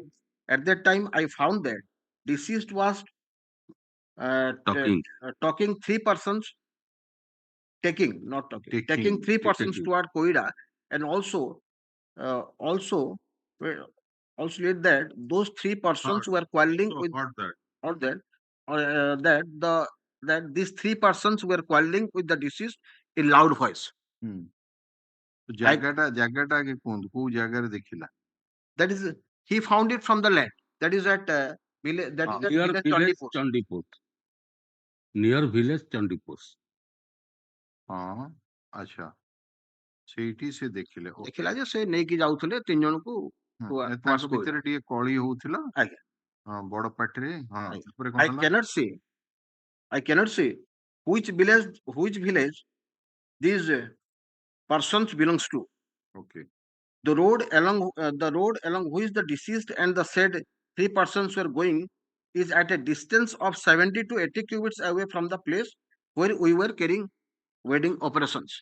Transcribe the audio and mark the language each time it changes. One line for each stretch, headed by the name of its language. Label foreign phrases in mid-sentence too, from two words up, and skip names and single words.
English: At that time, I found that deceased was taking 3 persons toward Koida, and also lead that those 3 persons were quarreling with that these 3 persons were quarreling with the deceased in loud voice.
Odia: ଜାଗାଟା ଆଗେ କୁହନ୍ତୁ କୋଉ ଜାଗାରେ ଦେଖିଲା?
English: That is, he found it from the land. That is at village. That is at village Chandipur. Near village Chandipur.
Hindi: हाँ, अच्छा.
Odia: ସେଇଠି ସେ ଦେଖିଲେ. ଦେଖିଲା ଯେ ସେ ନେଇକି ଯାଉଥିଲେ 3 ଜଣଙ୍କୁ. ତାଙ୍କ ଭିତରେ ଟିକେ କଳି ହଉଥିଲା. ଆଜ୍ଞା. ହଁ, ବଡ ପାଟିରେ. ହଁ, ଉପରେ I କଣ ହେଲା?
English: I cannot say which village these persons belongs to. Okay. The road along which the deceased and the said 3 persons were going is at a distance of 70 to 80 cubits away from the place where we were carrying wedding operations.